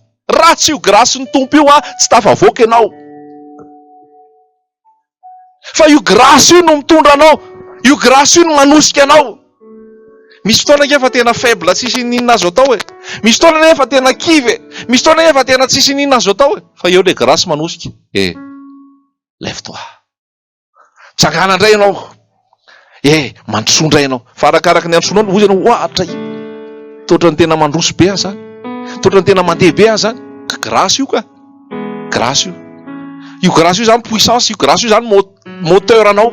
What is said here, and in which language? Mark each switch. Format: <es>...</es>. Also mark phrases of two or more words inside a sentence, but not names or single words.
<mg>Raha tsy io grâce ny tompo io tsy tafavoaka ianao. Fa io grâce io no mitondra anao, io grâce io no manosika anao. Misy fotoana nefa tena faible tsisy ninona azo atao e. Misy fotoana nefa tena kivy, misy fotoana nefa tena tsisy ninona azo atao e. Fa eo le grâce manosika.</mg> <fr>Lève-toi.</fr> <mg>tsangana indray ianao, mandrosoa indray ianao, fa arakaraka ny androsoanao ozy ianao ohatra totra ny tena mandroso be azy zany, totra ny tena mandeha be azy zany, grâce io ka, grâce io grâce io zany puissance, io grâce io zany moteur anao.</mg>